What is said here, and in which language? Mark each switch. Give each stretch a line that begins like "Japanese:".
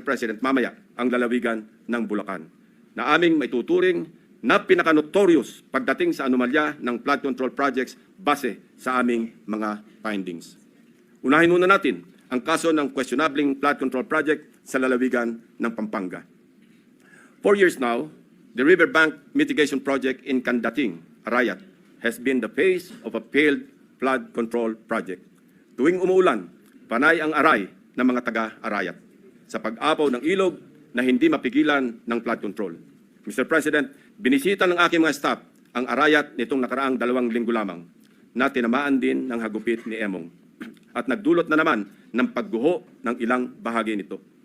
Filipino: President, mamaya ang lalawigan ng Bulacan na aming maituturing na pinaka-notorious pagdating sa anomalya ng flood control projects base sa aming mga findings. Unahin muna natin ang kaso ng questionabling flood control project sa lalawigan ng Pampanga.
English: 4 years now, the riverbank mitigation project in Candating, Arayat, has been the face of a failed flood control project.
Filipino: Tuwing umuulan, panay ang aray ng mga taga-Arayat sa pag-apaw ng ilog na hindi mapigilan ng flood control. Mr. President, binisita ng aking mga staff ang Arayat nitong nakaraang 2 linggo lamang na tinamaan din ng hagupit ni Emong at nagdulot na naman ng pagguho ng ilang bahagi nito.